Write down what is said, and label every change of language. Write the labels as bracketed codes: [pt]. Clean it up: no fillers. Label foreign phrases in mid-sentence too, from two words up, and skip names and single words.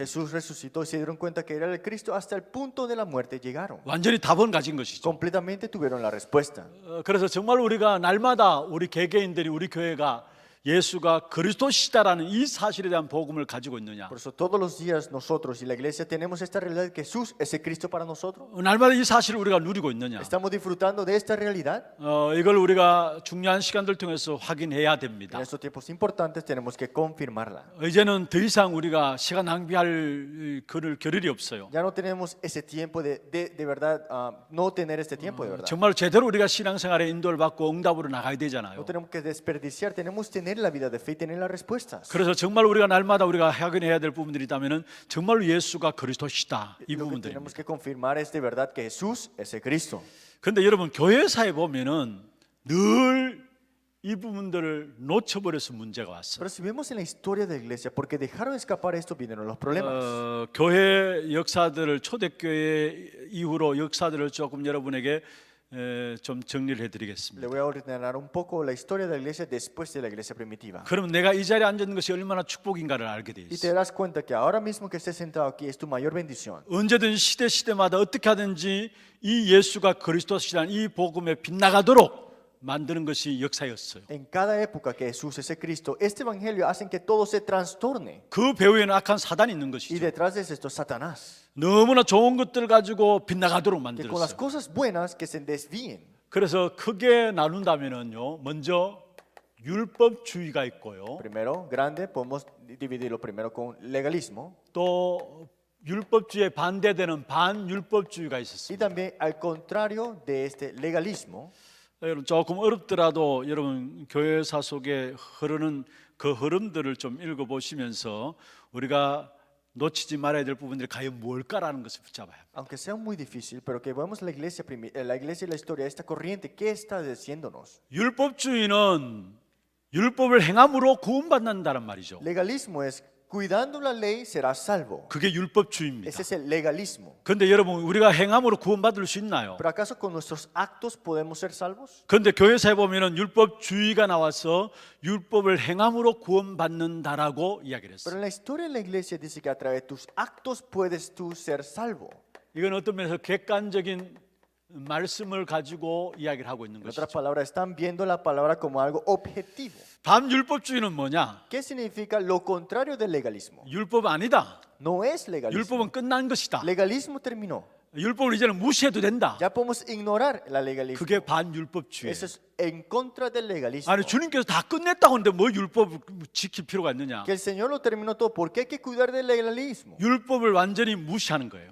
[es] Jesús resucitó y se dieron cuenta que era el Cristo hasta el punto de la muerte llegaron. [ko] 완전히 답은 가진 것이죠. [es] Completamente tuvieron la respuesta. [ko] 그래서 정말 우리가 날마다 우리 개개인들이 우리 교회가 예수가 그리스도시다라는 이 사실에 대한 복음을 가지고 있느냐? [es] Por eso todos los días nosotros y la iglesia tenemos esta realidad de que Jesús es el Cristo para nosotros. [ko] 날마다 이 사실을 우리가 누리고 있느냐? [es] ¿Estamos disfrutando de esta realidad? [ko] 이걸 우리가 중요한 시간들 통해서 확인해야 [es] En [ko] 됩니다. [es] estos tiempos importantes tenemos que confirmarla. [ko] 이제는 더 이상 우리가 시간 낭비할 겨를이 없어요. [es] Ya no tenemos ese tiempo de verdad, no tener este tiempo de verdad. [ko] 정말 제대로 우리가 신앙생활에 인도를 받고 응답으로 나가야 [es] No [ko] 되잖아요. [es] tenemos que desperdiciar, tenemos que tener la vida de fe y tener las respuestas. [ko] 그래서 정말 우리가 날마다 우리가 확인해야 될 부분들이 있다면은 정말로 예수가 그리스도시다 이 [es] Lo que [ko] 부분들입니다. [es] tenemos que confirmar es de verdad que Jesús es el Cristo. [ko] 근데 여러분 교회사에 보면은 늘 이 부분들을 놓쳐버려서 문제가 왔어요. [es] Pero si vemos en la historia de la iglesia, porque dejaron escapar esto, vinieron los problemas. [ko] 교회 역사들을 초대교회 이후로 역사들을 조금 여러분에게 좀 정리를 해드리겠습니다. [es] Le voy a ordenar un poco la historia de la iglesia después de la iglesia primitiva. [ko] 그러면 내가 이 자리에 앉은 것이 얼마나 축복인가를 알게 돼 [es] Y te [ko] 있어요. [es] darás cuenta que ahora mismo que estés sentado aquí es tu mayor bendición. [ko] 언제든 시대마다 어떻게 하든지 이 예수가 그리스도시라는 이 복음에 빗나가도록 만드는 것이 역사였어요. [es] En cada época que Jesús es el Cristo, este evangelio hace que todo se trastorne. [ko] 그 배후에는 악한 사단이 있는 [es] Y [ko] 것이죠. [es] detrás de esto Satanás, [ko] 너무나 좋은 것들을 가지고 빗나가도록 [es] que con las [ko] 만들었어요. [es] cosas buenas que se desvíen. [ko] 그래서 크게 나눈다면은요, 먼저 율법주의가 있고요, [es] Primero, grande, podemos dividirlo primero con legalismo [ko] 또 율법주의에 반대되는 반율법주의가 [es] y [ko] 있었습니다. [es] también al contrario de este legalismo. [ko] 여러분 조금 어렵더라도 여러분 교회사 속에 흐르는 그 흐름들을 좀 읽어보시면서 우리가 놓치지 말아야 될 부분들이 과연 뭘까라는 것을 붙잡아야 합니다. [es] Aunque sea muy difícil, pero que vemos la iglesia y la historia, esta corriente, ¿qué está diciéndonos? [ko] 율법주의는 율법을 행함으로 구원받는다는 말이죠. [es] Legalismo es cuidando la ley serás salvo. [ko] 그게 율법주의입니다. [es] Ese es el legalismo. [ko] 그런데 여러분 우리가 행함으로 구원받을 수 있나요? [es] ¿Pero acaso con nuestros actos podemos ser salvos? [ko] 그런데 교회사에 보면은 율법주의가 나와서 율법을 행함으로 구원받는다라고 이야기를 [es] Pero [ko] 했어요. [es] en la historia de la iglesia dice que a través de tus actos puedes tú ser salvo. [ko] 이건 어떤 면에서 객관적인 말씀을 가지고 이야기를 하고 있는 [es] En otras [ko] 것이죠. [es] palabras, están viendo la palabra como algo objetivo. [ko] 반율법주의는 뭐냐? [es] ¿Qué significa lo contrario del legalismo? [ko] 율법 아니다. [es] No es legalismo. [ko] 율법은 끝난 것이다. [es] Legalismo terminó. [ko] 율법을 이제는 무시해도 된다. [es] Ya podemos ignorar la legalismo. [ko] 그게 반율법주의예요. [es] Eso es en contra del legalismo. [ko] 아니 주님께서 다 끝냈다고 하는데 뭐 율법을 지킬 필요가 있느냐? [es] Que el Señor lo terminó todo. ¿Por qué hay que cuidar del legalismo? [ko] 율법을 완전히 무시하는 거예요.